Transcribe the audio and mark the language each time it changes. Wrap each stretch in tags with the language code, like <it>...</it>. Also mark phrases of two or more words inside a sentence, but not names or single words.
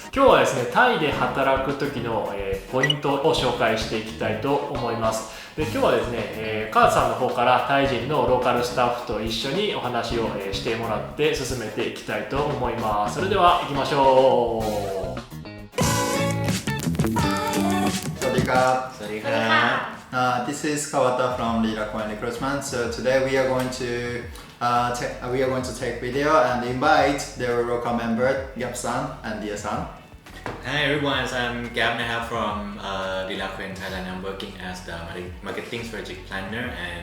<ja>今日はですね、タイで働く時の、ポイントを紹介していきたいと思います。で、今日はですね、カードさんの方からタイ人のローカルスタッフと一緒にお話を、してもらって進めていきたいと思います。それでは行きましょう。</ja> <th>สวัสดีครับ สวัสดีครับ</th> <en>This is Kawata from Reeracoen Recruitment. So today we are going to take video and invite their local member Gap-san and Dia-san. Hi everyone, I'm Gab from Reeracoen, Thailand. I'm working as the marketing strategic planner and</en>